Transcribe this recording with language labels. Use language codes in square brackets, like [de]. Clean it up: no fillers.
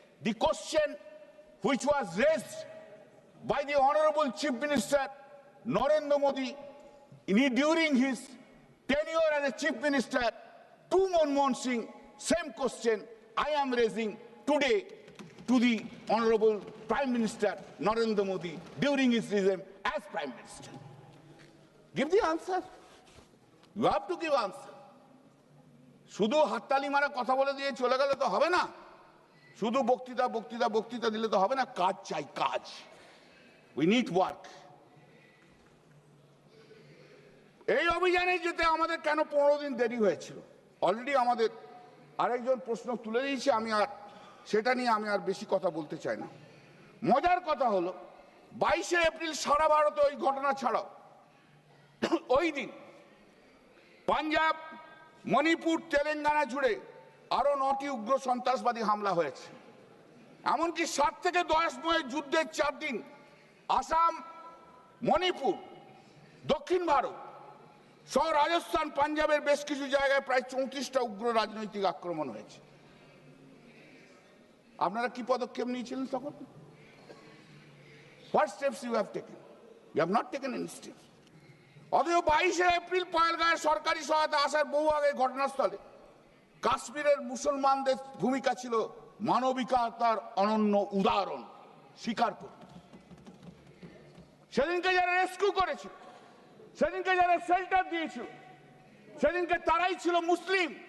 [en] The question which was raised by the Honorable Chief Minister Narendra Modi during his tenure as a Chief Minister to Manmohan Singh, same question I am raising today to the Honorable Prime Minister Narendra Modi during his regime as Prime Minister. Give the answer. You have to give answer. [bn] শুধু হাততালি মারা কথা বলে দিয়ে চলে গেলে তো হবে না। শুধু বক্তৃতা দিলে তো হবে না। কাজ চাই, কাজ। [en] We need work. [bn] এই অভিযানে যেতে আমাদের কেন 15 দিন দেরি হয়েছিল? অলরেডি আমাদের আরেকজন প্রশ্ন তুলে দিয়েছে, সেটা নিয়ে আমি আর বেশি কথা বলতে চাই না। মজার কথা হলো 22শে এপ্রিল সারা ভারতে ওই ঘটনা ছাড়াও ওই দিন পাঞ্জাব, মণিপুর, তেলেঙ্গানা জুড়ে আরো 9টি উগ্র সন্ত্রাসবাদী হামলা হয়েছে। এমনকি 7 থেকে 10 মে যুদ্ধের 4 দিন আসাম, মণিপুর, দক্ষিণ ভারত সহ রাজস্থান, পাঞ্জাবের বেশ কিছু জায়গায় প্রায় 34টা উগ্র রাজনৈতিক আক্রমণ হয়েছে। আপনারা কি পদক্ষেপ নিয়েছিলেন তখন? [en] What steps you have taken? You have not taken any steps. [bn] অথচ 22শে এপ্রিল পহেলগাঁয়ে সরকারি সহায়তা আসার বহু আগে ঘটনাস্থলে কাশ্মীরের মুসলমানদের ভূমিকা ছিল মানবিকতার অনন্য উদাহরণ স্বীকার করতে। সেদিনকে যারা রেস্কিউ করেছিল, সেদিনকে যারা শেল্টার দিয়েছিল, সেদিনকে তারাই ছিল মুসলিম।